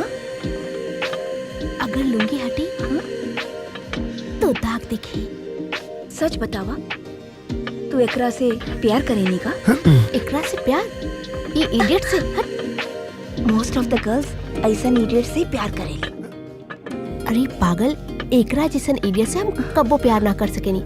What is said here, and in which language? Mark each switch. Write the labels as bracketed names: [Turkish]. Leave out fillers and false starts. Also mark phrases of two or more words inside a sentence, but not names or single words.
[Bhojpuri] अगर लुंगी हटी तो दाग दिखी। सच बतावा, तू एकरा से प्यार करेनी का? एकरा से प्यार? ये इडियट से? [English] most of the girls [Bhojpuri] ऐसा इडियट से प्यार करेली। अरे पागल, एकरा जैसन इडियट से हम कब्बो प्यार ना कर सकेनी।